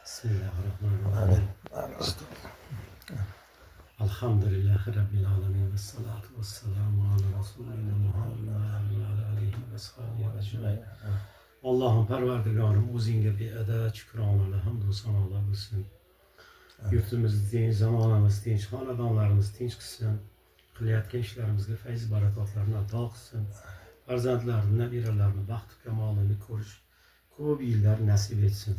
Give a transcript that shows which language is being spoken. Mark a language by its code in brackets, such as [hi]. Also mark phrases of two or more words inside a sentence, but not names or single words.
[ar] بسم الله الرحمن الرحيم. الحمد لله رب العالمين. والصلاة والسلام على رسولنا محمد وعلى آله وصحبه أجمعين. [uz] Allah'ım perverdigarım o'zingga beadad shukronalar, hamdu sanolar bo'lsin. Yurtimiz tinch, zamonamiz tinch, xonadonlarimiz tinch qilsin. Qilayotgan ishlarimizga fayz barakotlarni ato qilsin. Farzandlarni, nabiralarni baxtu kamolini ko'rish ko'p yillar nasib etsin.